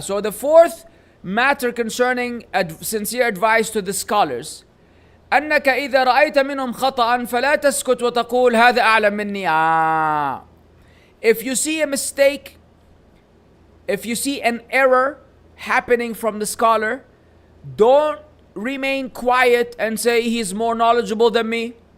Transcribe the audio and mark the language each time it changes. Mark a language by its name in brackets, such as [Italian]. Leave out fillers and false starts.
[English] So the fourth matter concerning sincere advice to the scholars. [Arabic] أنك إذا رأيت منهم خطأ فلا تسكت وتقول هذا أعلم مني. [English] If you see a mistake, if you see an error happening from the scholar, don't remain quiet and say he is more knowledgeable than me.